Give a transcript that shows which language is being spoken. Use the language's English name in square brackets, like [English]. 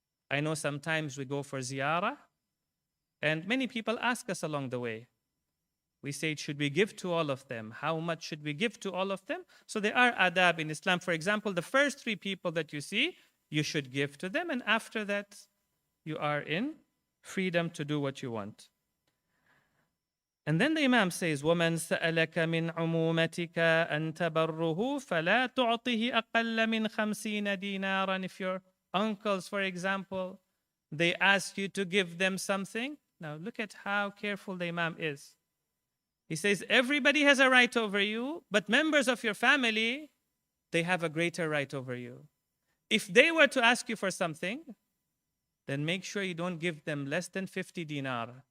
[English] I know sometimes we go for ziyarah, and many people ask us along the way. We say, should we give to all of them? How much should we give to all of them? So there are adab in Islam. For example, the first 3 people that you see, you should give to them, and after that, you are in freedom to do what you want. And then the Imam says, [Arabic] وَمَنْ سَأَلَكَ مِنْ عُمُومَتِكَ أَنْ تَبَرُّهُ فَلَا تُعْطِهِ أَقَلَّ مِنْ 50 دِينَارًا. [English] If your uncles, for example, they ask you to give them something. Now look at how careful the Imam is. He says, everybody has a right over you, but members of your family, they have a greater right over you. If they were to ask you for something, then make sure you don't give them less than 50 dinar.